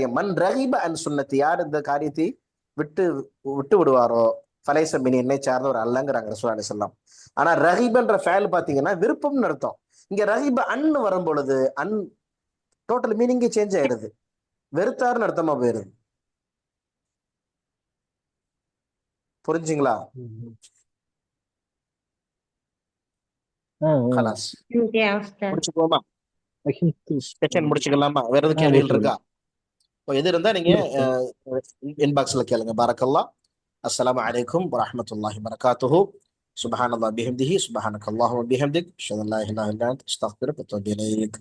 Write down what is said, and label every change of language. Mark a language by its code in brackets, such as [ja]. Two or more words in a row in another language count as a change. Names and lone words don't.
[ar] من رغب عن سنتي, [ta] யார் இந்த காரியத்தை விட்டு விடுவாரோ [ar] فليس مني [ta] என்னை சார்ந்த ஒரு அல்லங்கிறாங்க ரசூல் [ar] عليه سلام. [ta] ஆனா ரஹீப்ன்ற ஃபேல் பாத்தீங்கன்னா விருப்பம்னு அர்த்தம். இங்க [ar] رغب عن [ta] வரும் பொழுது [en] total meaning change [ta] ஆயிடுது, வெறுத்தாருன்னு அர்த்தமா போயிருது. புரிஞ்சுங்களா? [ar] خلاص يا أستاذ. [ta] முடிச்சுக்கோமா? [ar] فهمت. [ta] செஷன் முடிச்சுக்கலாமா? வேற எதுவும் கேள்விகள் முடிச்சுக்கலாம். இருக்கா? எது இருந்தா நீங்க இன்பாக்ஸ்ல கேளுங்க. பாரக்கல்லா. [ar] السلام عليكم ورحمة الله وبركاته سبحان الله بحمده سبحانك اللهم وبحمدك أشهد أن لا إله إلا أنت أستغفرك وأتوب إليك.